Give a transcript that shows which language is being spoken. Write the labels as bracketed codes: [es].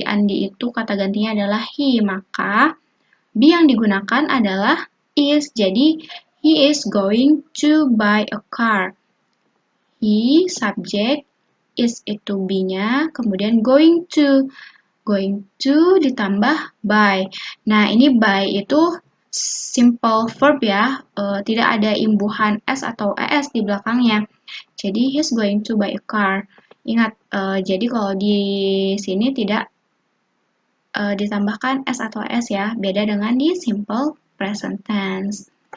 [id] Andy itu kata gantinya adalah he, maka be yang digunakan adalah is. [en] Jadi, he is going to buy a car. [id] He, subjek, is itu be-nya, kemudian going to. Going to ditambah by. Nah, ini by itu simple verb ya, tidak ada imbuhan s atau es di belakangnya. [en] Jadi he's going to buy a car. [id] Ingat, jadi kalau di sini tidak ditambahkan s atau s ya, beda dengan di simple present tense.